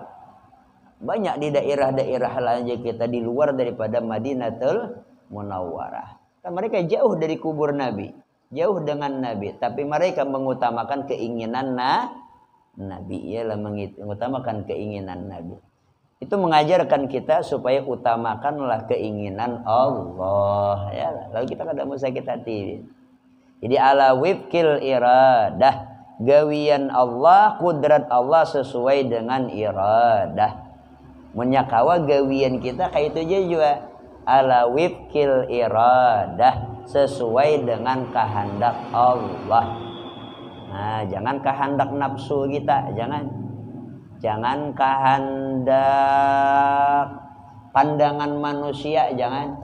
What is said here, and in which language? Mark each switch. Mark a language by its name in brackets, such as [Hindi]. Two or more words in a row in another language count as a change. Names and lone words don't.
[Indonesian] Banyak di daerah-daerah lain kita di luar daripada Madinatul Munawwarah. Dan mereka jauh dari kubur Nabi, jauh dengan Nabi, tapi mereka mengutamakan keinginan Nabi, ialah mengutamakan keinginan Nabi. Itu mengajarkan kita supaya utamakanlah keinginan Allah. Ya, lalu kita kada mau sakit hati. Jadi [Arabic] على وفق الإرادة, [Indonesian] gawian Allah, kudrat Allah sesuai dengan iradah. Menyakawa gawian kita kayak itu juga [Arabic] على وفق الإرادة, [Indonesian] sesuai dengan kehendak Allah. Nah, jangan kehendak nafsu kita, jangan kehendak pandangan manusia, jangan.